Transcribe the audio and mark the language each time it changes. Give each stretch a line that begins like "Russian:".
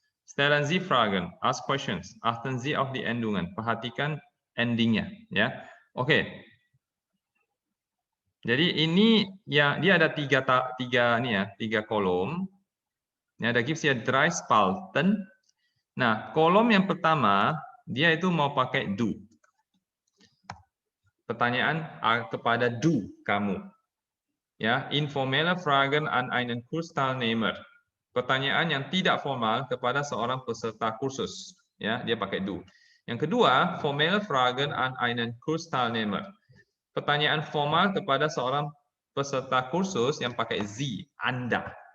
German: Stellen Sie Fragen,
English: ask questions,
German: achten Sie auf die Endungen.
Indonesian: Perhatikan endingnya, ya. Oke. Jadi ini ya dia ada tiga kolom. Ini ada gives ya 3 Spalten. Nah, kolom yang pertama dia itu mau pakai du. Pertanyaan kepada du kamu. Ya,
German: informelle Fragen an einen Kursteilnehmer.
Indonesian: Pertanyaan yang tidak formal kepada seorang peserta kursus. Ya, dia pakai du. Yang kedua,
German: formelle Fragen an einen Kursteilnehmer.
Indonesian: Pertanyaan formal kepada seorang peserta kursus yang pakai Sie, Anda.